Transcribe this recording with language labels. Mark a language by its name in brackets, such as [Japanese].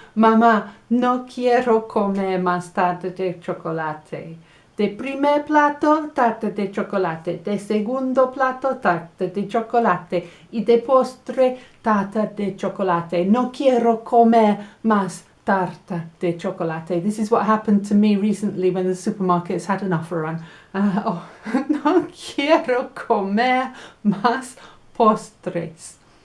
[Spanish] Mamá, no quiero comer más tarta de chocolate. De primer plato, tarta de chocolate. De segundo plato, tarta de chocolate. Y de postre, tarta de chocolate. No quiero comer más tarta de chocolate. [English] This is what happened to me recently when the supermarkets had an offer on. [Spanish] No quiero comer más postres.